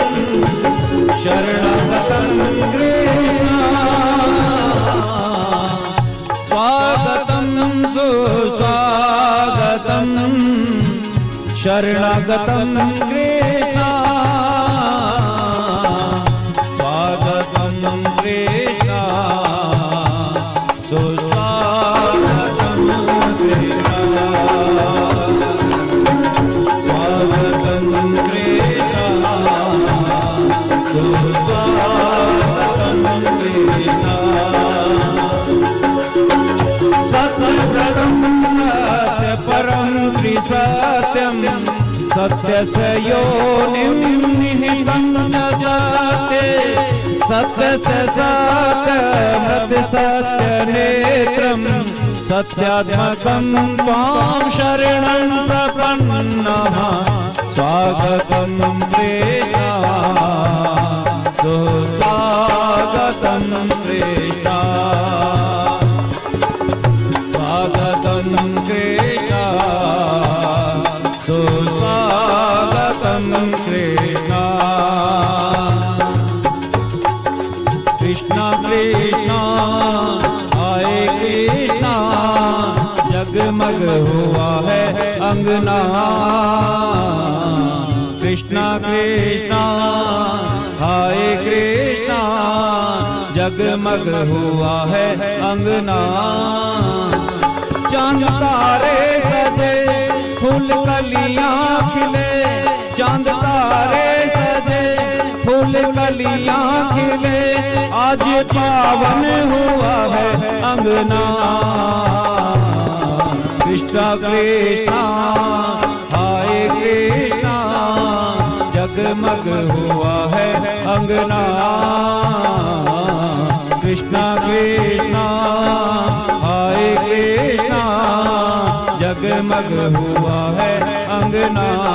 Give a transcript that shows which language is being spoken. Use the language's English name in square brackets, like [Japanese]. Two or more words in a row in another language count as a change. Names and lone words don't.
[Sanskrit] शरणगतम कृष्ण स्वागतम सुस्वागतम शरणगतम कृष्ण स्वागतम कृष्ण सुस्वागतम कृष्ण स्वागतम कृष्ण सुस्वागतम कृष्ण सत्यव्रतम सत्य परम त्रिसत्यम सत्यस्य योनिं निहितं च सत्ये सत्यस्य सत्यमृत सत्यनेत्रं सत्यात्मकं त्वां शरणं प्रपन्नः स्वागतं कृष्ण सुस्वागतं कृष्ण स्वागतं कृष्ण सुस्वागतं कृष्ण [Hindi] कृष्ण कृष्ण आए कृष्ण जगमग हुआ है अंगना कृष्ण कृष्ण आए कृष्ण जगमग हुआ है अंगना चांद तारे सजे फूल कलियां खिले चांद तारे सजे फूल कलियां खिले आज पावन हुआ है अंगना कृष्ण कृष्ण आए कृष्ण जगमग हुआ है अंगना कृष्ण कृष्ण आए कृष्ण जगमग हुआ है अंगना